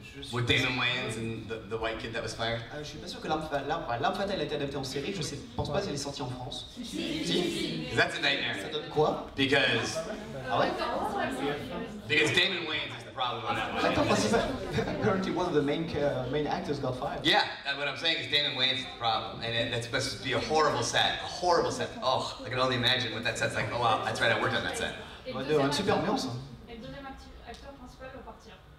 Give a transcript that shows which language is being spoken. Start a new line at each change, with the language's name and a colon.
English: With Damon Wayans and the white kid that was fired?
French: Je suis pas sûr que L'Arme Fatale a été adaptée en série, je pense pas si elle est sortie en France. Si.
English: That's a nightmare.
French: Ça donne quoi?
English: Because
French: Ah ouais?
English: Damon Wayans is the problem on that one.
French: L'acteur principal,
English: apparently one of the main actors got fired. Yeah, what I'm saying is Damon Wayans is the problem, and that's supposed to be a horrible set. Oh, I can only imagine what that set's like. Oh wow, that's right, I worked on that set.
French: Une super ambiance. Et le deuxième acteur principal va partir.